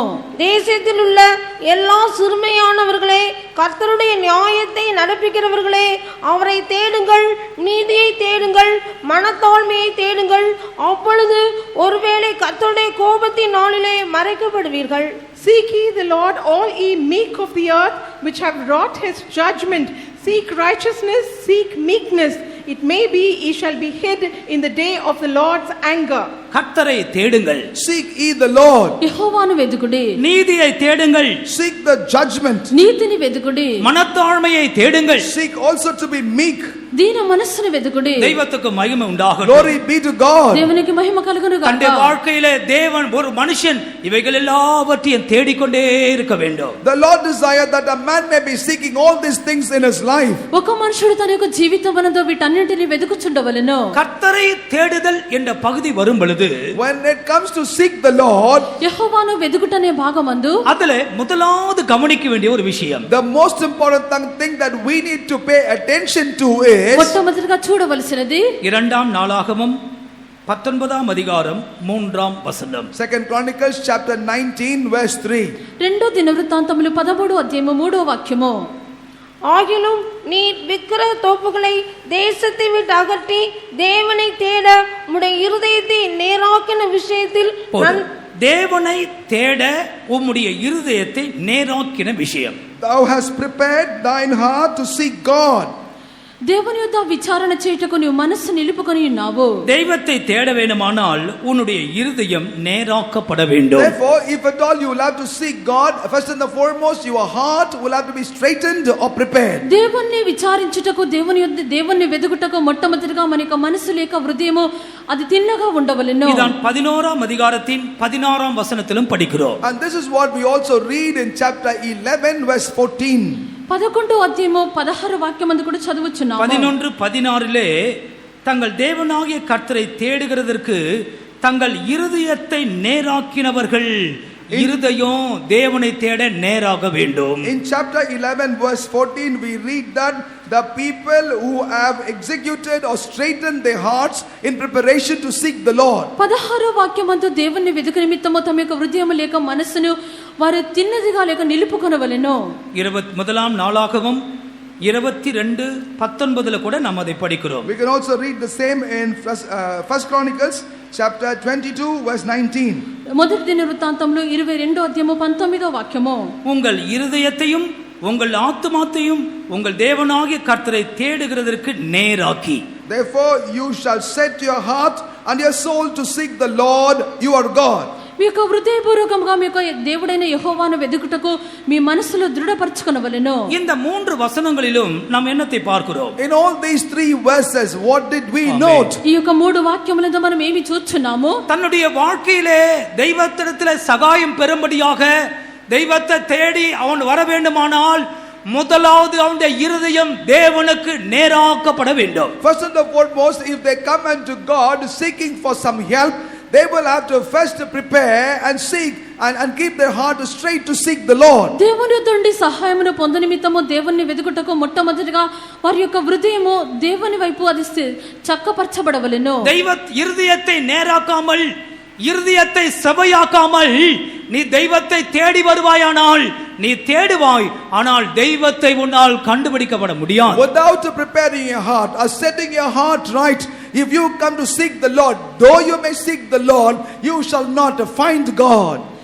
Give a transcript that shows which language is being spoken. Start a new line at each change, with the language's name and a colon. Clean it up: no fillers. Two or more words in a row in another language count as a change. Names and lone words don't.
Tamil: தேசத்தில் உள்ள எல்லா சிறுமையானவர்களே, கர்த்தருடைய நியாயத்தை நடப்பிக்கிறவர்களே, அவரை தேடுங்கள், நீதியை தேடுங்கள், மனத்தாழ்மையை தேடுங்கள், அப்பொழுது ஒருவேளை கர்த்தருடைய கோபத்தின் நாளிலே மறைக்கப்படுவீர்கள்.
English: Seek ye the Lord, all ye meek of the earth, which have wrought his judgment. Seek righteousness, seek meekness. It may be ye shall be hid in the day of the Lord's anger.
Tamil: கர்த்தரை தேடுங்கள்.
English: Seek ye the Lord.
Telugu: యెహోవాను వెతుకుడి.
Tamil: நீதியை தேடுங்கள்.
English: Seek the judgment.
Telugu: నీతిని వెతుకుడి.
Tamil: மனத்தாழ்மையை தேடுங்கள்.
English: Seek also to be meek.
Telugu: దీన మనస్సును వెతుకుడి.
Tamil: தெய்வத்துக்கு மகிமை உண்டாகட்டும்.
English: Glory be to God.
Telugu: దేవునికి మహిమ కలుగును గాక.
Tamil: தன்னுடைய வாழ்க்கையிலே தேவன் ஒரு மனுஷன் இவைகள் எல்லாவற்றையும் தேடிக்கொண்டே இருக்க வேண்டும்.
English: The Lord desired that a man may be seeking all these things in his life.
Telugu: ఒక మనుషుడు తన యొక్క జీవితమునందు వీటన్నిటిని వెతుకుచుండవలెను.
Tamil: கர்த்தரை தேடுதல் என்ற பகுதி வரும் பொழுது,
English: when it comes to seek the Lord,
Telugu: యెహోవాను వెతుకుటనే భాగమందు
Tamil: அதிலே முதலாவது கவனிக்க வேண்டிய ஒரு விஷயம்,
English: the most important thing that we need to pay attention to is
Telugu: మొట్టమొదటిగా చూడవలసినది
Tamil: 2ஆம் நாளாகமம் 19ஆம் அதிகாரம் 3ஆம் வசனம்.
English: 2 Chronicles chapter 19 verse 3.
Telugu: రెండో దినవృత్తాంతములు 13వ అధ్యాయము 3వ వాక్యము.
Tamil: ஆகிலும் நீ விக்கிரக தோப்புகளை தேசத்தை விட்டு அகற்றி தேவனை தேட உம்முடைய இருதயத்தை நேராக்கின விஷயத்தில் தேவனை தேட உம்முடைய இருதயத்தை நேராக்கின விஷயம்.
English: Thou hast prepared thine heart to seek God.
Telugu: దేవుని యొద్ద విచారణ చేయుటకు నీవు మనస్సు నిలుపుకొని ఉన్నావు.
Tamil: தெய்வத்தை தேட வேண்டுமானால் உன்னுடைய இருதயம் நேராக்கப்பட வேண்டும்.
English: Therefore, if at all you will have to seek God, first and the foremost your heart will have to be straightened or prepared.
Telugu: దేవుణ్ణి విచారించుటకు దేవుణ్ణి వెదుకుటకు మొట్టమొదటిగా మన యొక్క మనసు లేక హృదయము అది తిన్నగా ఉండవలెను.
Tamil: ఇదాన్ 11ஆம் அதிகாரத்தின் 16ஆம் வசனத்திலும் படிக்கிறோம்.
English: And this is what we also read in chapter 11 verse 14.
Telugu: 11వ అధ్యాయము 16 వాక్యమందు కూడా చదువుచున్నాము.
Tamil: 11-16 தங்கள் தேவனாகிய கர்த்தரை தேடுகிறதற்கு தங்கள் இருதயத்தை நேராக்கினவர்கள் இருதயம் தேவனை தேட நேராக வேண்டும்.
English: In chapter 11 verse 14 we read that the people who have executed or straightened their hearts in preparation to seek the Lord.
Telugu: 16వ వాక్యమందు దేవుని వెదుకు నిమిత్తము తమ యొక్క హృదయము లేక మనస్సును వారు తిన్నదిగా లేక నిలుపుకొనవలెను.
Tamil: 21ஆம் நாளாகமம் 22:19 கூட நாம் அதை படிக்கிறோம்.
English: We can also read the same in First Chronicles chapter 22 verse 19.
Telugu: మొదటి దినవృత్తాంతములు 22వ అధ్యాయము 19వ వాక్యము.
Tamil: உங்கள் இருதயத்தையும் உங்கள் ஆத்துமாத்தையும் உங்கள் தேவனாகிய கர்த்தரை தேடுகிறதற்கு நேராக்கி.
English: Therefore you shall set your heart and your soul to seek the Lord your God.
Telugu: మీ యొక్క హృదయపూర్వకంగా మీ యొక్క దేవుడైన యెహోవాను వెదుకుటకు మీ మనసులో దృఢపరచుకొనవలెను.
Tamil: இந்த 3 வசனங்களிலும் நாம் என்னத்தை பார்க்கிறோம்?
English: In all these 3 verses what did we note?
Telugu: ఈ యొక్క 3 వాక్యములలో మనం ఏమి చూస్తున్నాము?
Tamil: தன்னுடைய வாழ்க்கையிலே தெய்வத்திடத்திலே சகாயம் பெறும்படியாக தெய்வத்தை தேடி அவன் வர வேண்டுமானால் முதலாவது அவனுடைய இருதயம் தேவனுக்கு நேராக்கப்பட வேண்டும்.
English: First and foremost, if they come unto God seeking for some help, they will have to first prepare and seek and keep their heart straight to seek the Lord.
Telugu: దేవుని యొద్ద నుండి సహాయమును పొంద నిమిత్తము దేవుణ్ణి వెదుకుటకు మొట్టమొదటిగా వారి యొక్క హృదయము దేవుని వైపు అది చక్కపరచబడవలెను.
Tamil: தெய்வ இருதயத்தை நேராக்காமல் இருதயத்தை செவையாக்காமல் நீ தெய்வத்தை தேடி வருவாயானால் நீ தேடுவாய், ஆனால் தெய்வத்தை உன்னால் கண்டுபிடிக்கப்பட முடியாது.
English: Without preparing your heart or setting your heart right, if you come to seek the Lord, though you may seek the Lord, you shall not find God.